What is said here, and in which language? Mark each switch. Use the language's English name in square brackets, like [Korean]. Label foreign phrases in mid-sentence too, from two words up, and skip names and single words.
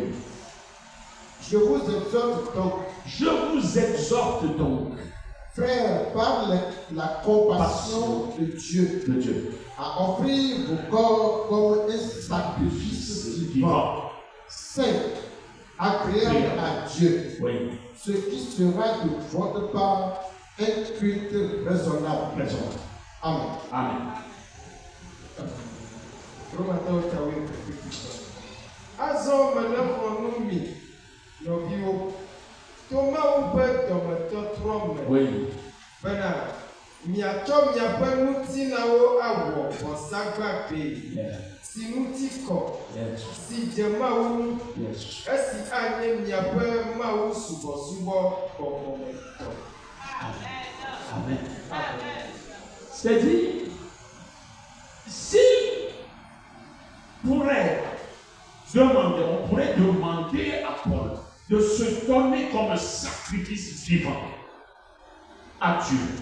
[French] Je vous exhorte donc, frères, par la compassion de Dieu, à offrir vos corps comme un sacrifice vivant, saint, agréable à Dieu, Oui. ce qui sera de votre part un culte raisonnable. Amen. Amen. [Ewe] Azɔ me ne xɔnu mi nɔviwo to Mawu ƒe dɔmetɔtrɔ me [French] Oui. [Ewe] bena miatsɔ miaƒe ŋutinawo awɔ vɔsagbagbe si ŋuti kɔ [English] Yes. [Ewe] si dze Mawu ŋu [English] Yes. [Ewe] esi anye miaƒe Mawu subɔsubɔ xɔxɔmetɔ. Amen. [French] C'est-à-dire, si on pourrait demander à Paul de se donner comme un sacrifice vivant à Dieu.